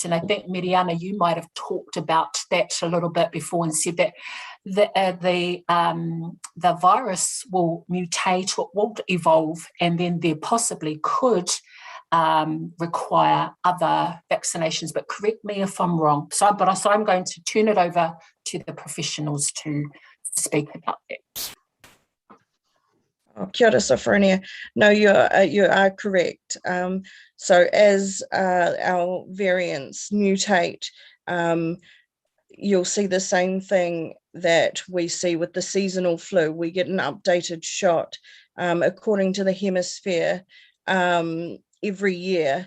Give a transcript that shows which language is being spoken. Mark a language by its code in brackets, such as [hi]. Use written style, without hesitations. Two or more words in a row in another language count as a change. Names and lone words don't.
[en] And I think, Miriana, you might have talked about that a little bit before and said that the virus will mutate or will evolve, and then there possibly could require other vaccinations, but correct me if I'm wrong. So I'm going to turn it over to the professionals to speak about that. [mi] Kia ora, Sophronia. [en] No, you are correct. So as our variants mutate, you'll see the same thing that we see with the seasonal flu. We get an updated shot according to the hemisphere every year.